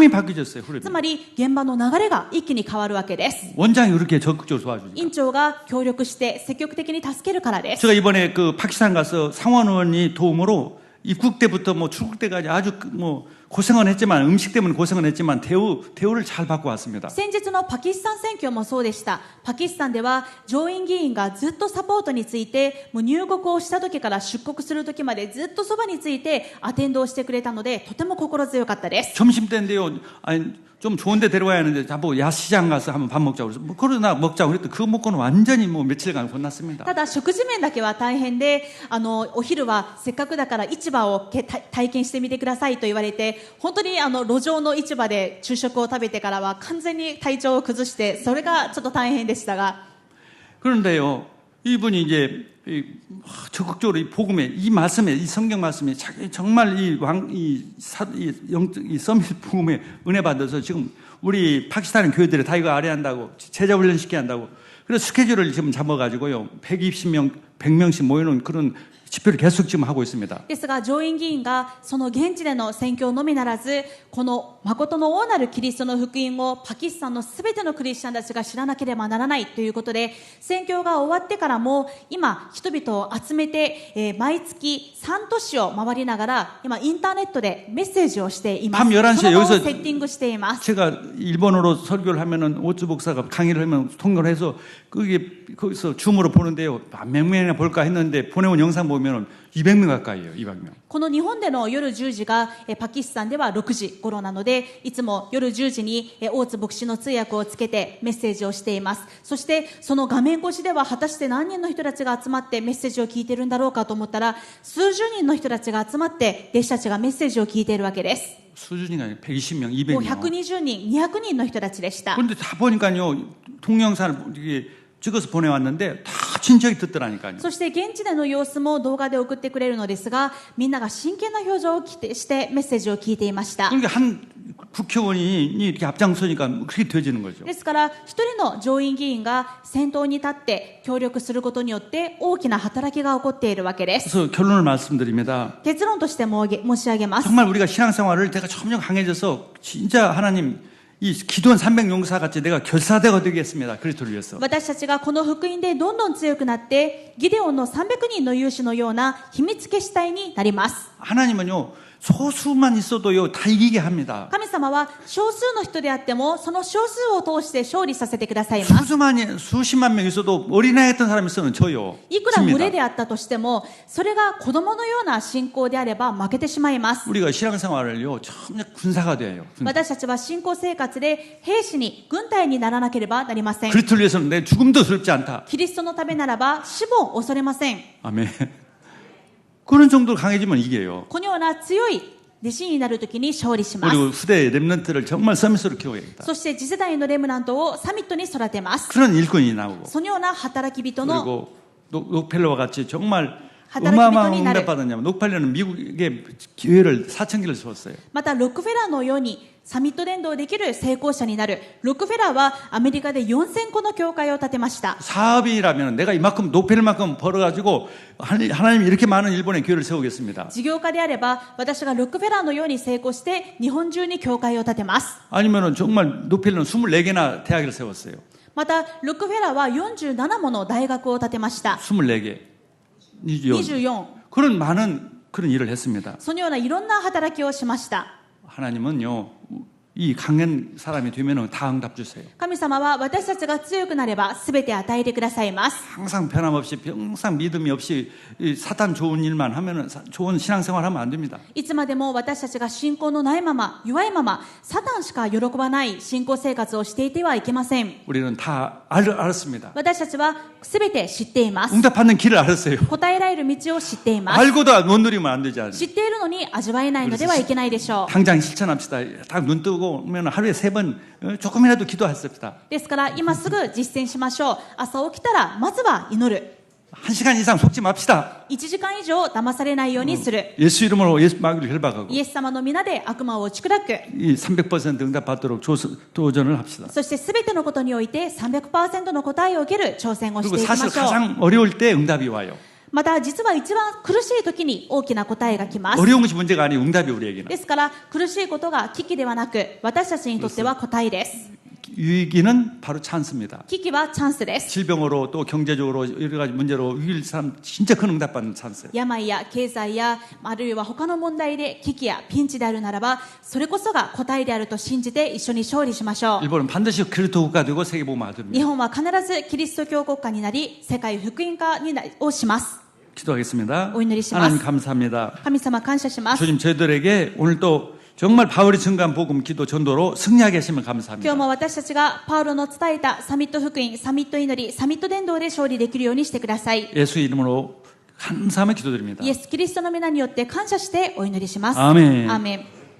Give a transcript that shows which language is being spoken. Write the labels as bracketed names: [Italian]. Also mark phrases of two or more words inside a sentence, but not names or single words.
[Korean] 흐름이 바뀌었어요. 흐름이. [Japanese] つまり現場の流れが一気に変わるわけです。 [Korean] 원장이 그렇게 적극적으로 도와주니까. [Japanese] 院長が協力して積極的に助けるからです。です。 [Korean] 제가 이번에 그 파키스탄 가서 상원 의원이 도움으로 입국 때부터 뭐 출국 때까지 아주 뭐 고생은 했지만 음식 때문에 고생은 했지만 대우를 잘 받고 왔습니다. [Japanese] 先日のパキスタン選挙もそうでした。パキスタンでは上院議員がずっとサポートについて、もう入国をした時から出国する時までずっとそばについてアテンドをしてくれたので、とても心強かったです。 [Korean] 점심 때인데요. 아니 좀 좋은 데 데려가야 하는데 자꾸 야시장 가서 한번 밥 먹자고 그래서 뭐 그러나 먹자고 그랬더니 그거 먹고는 완전히 뭐 며칠간 혼났습니다. [Japanese] ただ食事面だけは大変で、お昼はせっかくだから市場を体験してみてくださいと言われて、本当に路上の市場で昼食を食べてからは完全に体調を崩して、それがちょっと大変でしたが、 [Korean] 그런데요. 이분이 이제 적극적으로 이 복음에 이 말씀에 이 성경 말씀에 정말 이 서밋 복음에 은혜 받아서 지금 우리 파키스탄 교회들이 다 이거 아뢰한다고 제자 훈련 시켜야 한다고 그래서 스케줄을 지금 잡아가지고요 120명 100명씩 모여놓은 그런 집회를 계속 지금 하고 있습니다. [Japanese] ですが上院議員がその現地での宣教のみならず、この誠の王なるキリストの福音をパキスタンのすべてのクリスチャンたちが知らなければならないということで、宣教が終わってからも今人々を集めて、毎月3都市を回りながら今インターネットでメッセージをしています。 [Korean] 밤 11시에 [Japanese] その場を [Korean] 여기서 [Japanese] セッティングしています。 [Korean] 제가 일본어로 설교를 하면은 오츠 목사가 강의를 하면 통역을 해서 그게 거기서 줌으로 보는데요. 몇 명이나 볼까 했는데 보내온 영상 보면은 200명 가까이에요. 200명. [Japanese] この日本での夜10時がパキスタンでは6時頃なので、いつも夜10時に大津牧師の通訳をつけてメッセージをしています。そしてその画面越しでは果たして何人の人たちが集まってメッセージを聞いているんだろうかと思ったら、数十人の人たちが集まって弟子たちがメッセージを聞いているわけです。 [Korean] 수준이 아니라 120명, [Japanese] もう [Korean] 200명. [Japanese] 120人、200人の人たちでした。 [Korean] 그런데 다 보니까요. 동영상을 이게 찍어서 보내왔는데 다 친척이 듣더라니까요. [Japanese] そして現地での様子も動画で送ってくれるのですが、みんなが真剣な表情をしてメッセージを聞いていました。 [Korean] 그러니까 한 국회의원이 이렇게 앞장서니까 그렇게 되어지는 거죠. [Japanese] ですから一人の上院議員が先頭に立って協力することによって大きな働きが起こっているわけです。 [Korean] 그래서 결론을 말씀드립니다. [Japanese] 結論として申し上げます。 [Korean] 정말 우리가 신앙생활을 내가 점점 강해져서 진짜 하나님 이 기도원 300용사 같이 내가 결사대가 되겠습니다. 그리스도를 위해서. [Japanese] 私たちがこの福音でどんどん強くなってギデオンの300人の勇士のような秘密結隊になります。 [Korean] 하나님은요 소수만 있어도요 다 이기게 합니다. [Japanese] 神様は少数の人であってもその少数を通して勝利させてくださいます。 [Korean] 수십만 명 있어도 어린아이였던 사람이 있어도 져요. [Japanese] いくら群れであったとしてもそれが子供のような信仰であれば負けてしまいます。 [Korean] 우리가 신앙생활을요 전혀 군사가 돼요. [Japanese] 私たちは信仰生活で兵士に軍隊にならなければなりません。 [Korean] 그리스도를 위해서는 내 죽음도 두렵지 않다. [Japanese] キリストのためならば死も恐れません。 [Korean] 아멘. 그런 정도로 강해지면 이겨요. [Japanese] このような強い弟子になるときに勝利します。 [Korean] 그리고 후대의 렘넌트를 정말 서밋으로 키워야겠다. [Japanese] そして次世代のレムナントをサミットに育てます。 [Korean] 그런 일꾼이 나오고 [Japanese] そのような働き人の [Korean] 그리고 녹펠러와 같이 정말 하다르기 어마어마한 비전이 나를- 응답받았냐면 녹펠러는 미국에 기회를 4,000개를 줬어요. [Japanese] またロックフェラーのようにサミット伝道できる成功者になる。ロックフェラーはアメリカで4000個の教会を建てました。 [Korean] 사업이라면 내가 이만큼 녹펠만큼 벌어가지고 하나님이 이렇게 많은 일본의 교회를 세우겠습니다. [Japanese] 事業家であれば私がロックフェラーのように成功して日本中に教会を建てます。 [Korean] 아니면은 정말 녹펠러는 24개나 대학을 세웠어요. [Japanese] またロックフェラーは47もの大学を建てました。 [Korean] 24개. [Japanese] 24。 [Korean] 그런 많은 그런 일을 했습니다. [Japanese] そのようないろんな働きをしました。 [Korean] 하나님은요, 이 강한 사람이 되면 다 응답 주세요. [Japanese] 神様は私たちが強くなれば全て与えてくださいます。 [Korean] 항상 변함없이, 항상 믿음이 없이 이 사탄 좋은 일만 하면은 좋은 신앙생활 하면 안 됩니다. [Japanese] いつまでも私たちが信仰のないまま、弱いまま、サタンしか喜ばない信仰生活をしていてはいけません。 [Korean] 우리는 다 알았습니다. [Japanese] 私たちは全て知っています。 [Korean] 응답받는 길을 알았어요. [Japanese] 答えられる道を知っています。 [Korean] 알고도 못 누리면 안 되지 않아요. [Japanese] 知っているのに味わえないのではいけないでしょう。 [Korean] 당장 실천합시다. 딱 눈 뜨고 오면 하루에 3번 조금이라도 기도했습니다. [Japanese] ですから今すぐ実践しましょう。朝起きたらまずは祈る。 [Korean] 1시간 이상 속지 맙시다. [Japanese] 1 時間以上騙されないようにする。 [Korean] 예수 이름으로 예수 마귀를 결박하고 [Japanese] イエス様の皆で悪魔を打ち砕く。 [Korean] 이 300% 응답받도록 도전을 합시다. [Japanese] そして全てのことにおいて 300% の答えを受ける挑戦をし [Korean] 그리고 [Japanese] ていきま [Korean] 사실 [Japanese] しょう。 [Korean] 가장 어려울 때 응답이 와요. [Japanese] また実は一番苦しい時に大きな答えが来ます。 [Korean] 어려운 것이 문제가 아니고 응답이 우리에게는. [Japanese] ですから苦しいことが危機ではなく私たちにとっては答えです。 [Korean] 위기는 바로 찬스입니다. [Japanese] 危機はチャンスです。 [Korean] 질병으로 또 경제적으로 여러 가지 문제로 위기를 사람 진짜 큰 응답받는 찬스예요. [Japanese] 病や経済やあるいは他の問題で危機やピンチであるならば、それこそが答えであると信じて一緒に勝利しましょう。 [Korean] 일본은 반드시 그리스도 국가 되고 세계복음화 [Japanese] 日 [Korean] 됩니다. [Japanese] 本は必ずキリスト教国家になり、世界福音化をします。 [Korean] 기도하겠습니다. [Japanese] 오 祈りします。 [Korean] 하나님 감사합니다. [Japanese] 神様感謝します。 [Korean] 주님 저희들에게 오늘 또 정말 바울이 증거한 복음 기도 전도로 승리하게 하시면 [Japanese] 今日 [Korean] 감사합니다. [Japanese] も私たちがパウロの伝えたサミット福音、サミット祈り、サミット伝道で勝利できるようにしてください。 [Korean] 예수 이름으로 감사하며 기도드립니다. [Japanese] イエス・キリストの皆によって感謝してお祈りします。 [Korean] 아멘. [Japanese] アーメン。